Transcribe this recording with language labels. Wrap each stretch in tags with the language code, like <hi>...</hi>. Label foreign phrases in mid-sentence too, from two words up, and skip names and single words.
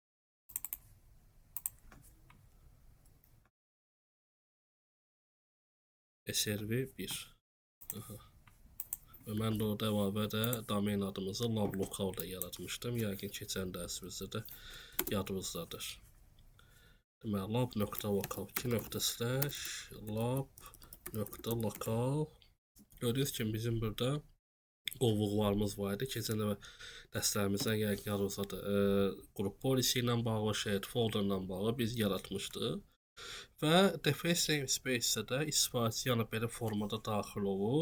<az>SRV1. Və mən də orada əlavə də domen adımızı lablocal-da yaratmışdım. Yəqin keçən dərsimizdə də yadınızdadır. Deməli, lab.local 2./ lab.local. Gördüyünüz kimi bizim burada qovluqlarımız var idi. Keçən dərslərimizdən yəqin yadınızdadır. Qrup policy ilə bağlı,</az> <en>shared folder</en> <az>ilə bağlı biz yaratmışdıq. Və DFS namespace-də də istifadəçi yəni belə formada daxil olur.</az>